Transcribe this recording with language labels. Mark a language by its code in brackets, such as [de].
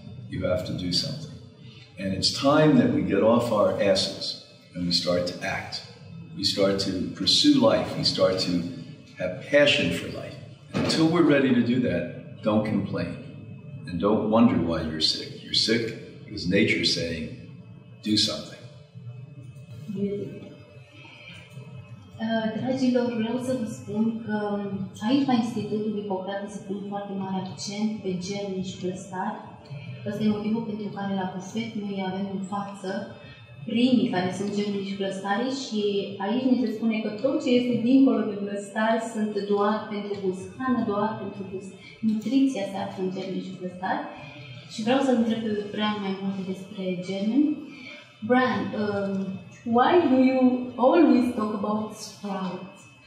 [en] You have to do something. And it's time that we get off our asses and we start to act. We start to pursue life. We start to have passion for life. And until we're ready to do that, don't complain. And don't wonder why you're sick. You're sick because nature's saying, do something. [ro] Dragilor, vreau să vă spun că aici la Institutul Hippocrates se pune foarte mare accent pe germeni și plăstari. Ăsta e motivul pentru care la bufet noi avem în față primii care sunt germeni și plăstarii și aici ne se spune că tot ce este dincolo de plăstari sunt doar pentru gust, hrană doar pentru gust. Nutriția se află în germeni și plăstari. Și vreau să-l întreb pe Brian mai multe despre germeni. [en] Brian, why do you always talk about sprouts?